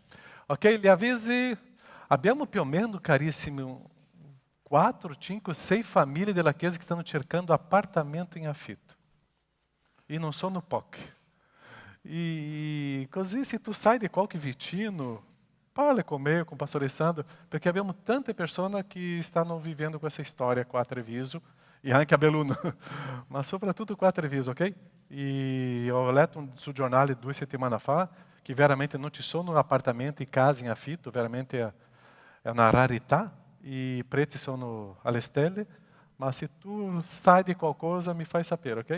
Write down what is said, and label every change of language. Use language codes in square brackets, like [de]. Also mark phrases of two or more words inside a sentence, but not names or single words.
[it] Ok, gli avvisi. Abbiamo più o meno, carissimi, 4, 5, 6 famiglie della Chiesa che stanno cercando appartamento in affitto. E non sono poche. E così, se tu sai di qualche vicino, parla [pt] com me, com o pastor [it] Alessandro, perché abbiamo tante persone che stanno vivendo questa storia qua a Treviso, e anche a Belluno, ma soprattutto qua a Treviso, ok? E ho letto sul giornale 2 settimane fa che veramente non ci sono appartamenti e case in affitto, veramente è una rarità, e i prezzi sono alle stelle, ma se tu sai di qualcosa mi fai sapere, ok?